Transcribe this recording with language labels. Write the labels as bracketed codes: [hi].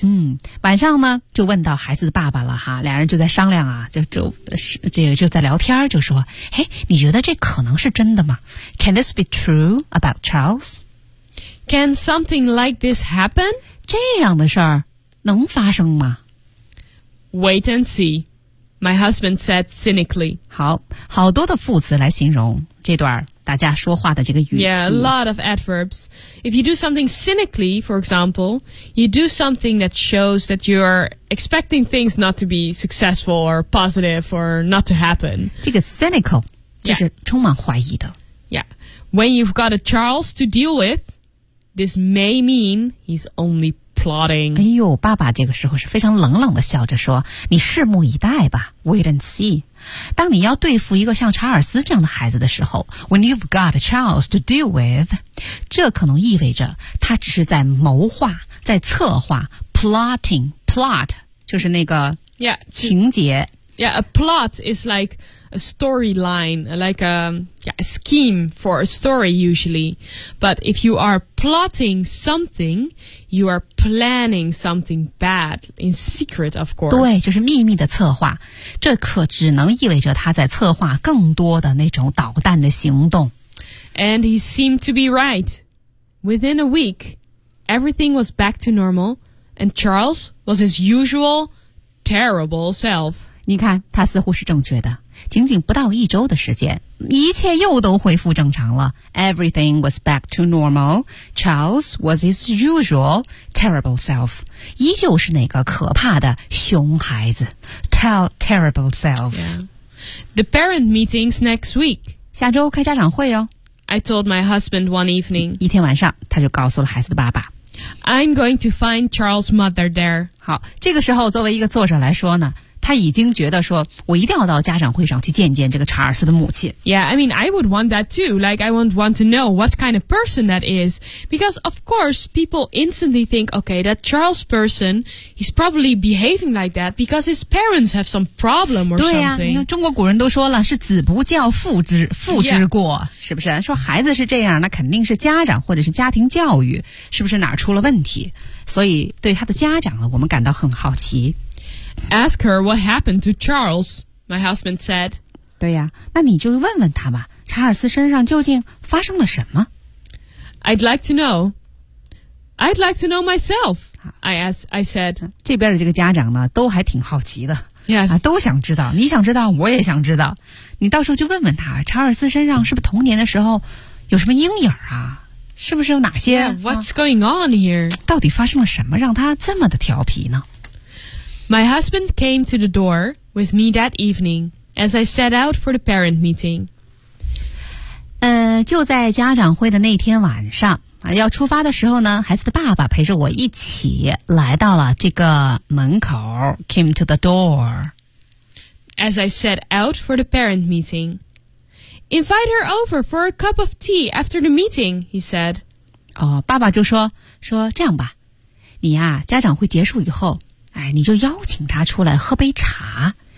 [zh] 嗯，晚上呢就问到孩子的爸爸了哈，两人就在商量啊，就在聊天，就说，哎，你觉得这可能是真的吗 ？ [en] Can this be true about Charles? Can something like this happen? [zh] 这样的事儿能发生吗 [en] ？Wait and see, my husband said cynically. [zh] 好，好多的副词来形容这段大家说话的这个语气。 [en] Yeah, a lot of adverbs. If you do something cynically, for example, you do something that shows that you're expecting things not to be successful or positive or not to happen. [zh] 这个 cynical 就是充满怀疑的。 [en] Yeah. When you've got a Charles to deal with, this may mean he's only plotting. [zh] 哎呦，爸爸这个时候是非常冷冷的笑着说，你拭目以待吧， [en] wait and see. [zh] 当你要对付一个像查尔斯这样的孩子的时候 [en] When you've got a Charles to deal with [zh] 这可能意味着他只是在谋划在策划 Plotting Plot 就是那个情节 [en] Yeah, a plot is like a storyline Like a scheme for a story usually But if you are plotting something You are planning something bad in secret, of course. [zh] 对，就是秘密的策划。这可只能意味着他在策划更多的那种捣蛋的行动。 [en] And he seemed to be right. Within a week, everything was back to normal, and Charles was his usual terrible self. [zh] 你看，他似乎是正确的。仅仅不到一周的时间，一切又都恢复正常了。 [en] Everything was back to normal. Charles was his usual terrible self. [zh] 依旧是那个可怕的熊孩子。 [en] Terrible self.、 Yeah. The parent meetings next week. [zh] 下周开家长会哦。 [en] I told my husband one evening. [zh] 一天晚上，他就告诉了孩子的爸爸。 [en] I'm going to find Charles' mother there. [zh] 好，这个时候作为一个作者来说呢，他已经觉得说我一定要到家长会上去见见这个查尔斯的母亲。 [en] Yeah, I mean, I would want that too. Like, I would want to know what kind of person that is. Because, of course, people instantly think, okay, that Charles person, he's probably behaving like that because his parents have some problem or something. [zh] 对呀、啊、你看中国古人都说了是子不教父之过、yeah. 是不是说孩子是这样那肯定是家长或者是家庭教育是不是哪儿出了问题。所以对他的家长呢我们感到很好奇。 [en] Ask her what happened to Charles, my husband said. [zh] 对呀，那你就问问他吧，查尔斯身上究竟发生了什么？ [en] I'd like to know. I'd like to know myself, I said. [zh] 这边的这个家长呢，都还挺好奇的。 [en] Yeah. [zh] 啊，都想知道，你想知道，我也想知道。你到时候就问问他，查尔斯身上是不是童年的时候有什么阴影啊？是不是有哪些 [en] yeah, ？What's going on here？ [zh] 到底发生了什么让他这么的调皮呢 [en] ？My husband came to the door with me that evening as I set out for the parent meeting. [zh] 就在家长会的那天晚上。要出发的时候呢，孩子的爸爸陪着我一起来到了这个门口 [en] came to the door. As I set out for the parent meeting. Invite her over for a cup of tea after the meeting, he said. [zh] 哦，爸爸就说这样吧，你啊，家长会结束以后，哎，你就邀请她出来喝杯茶。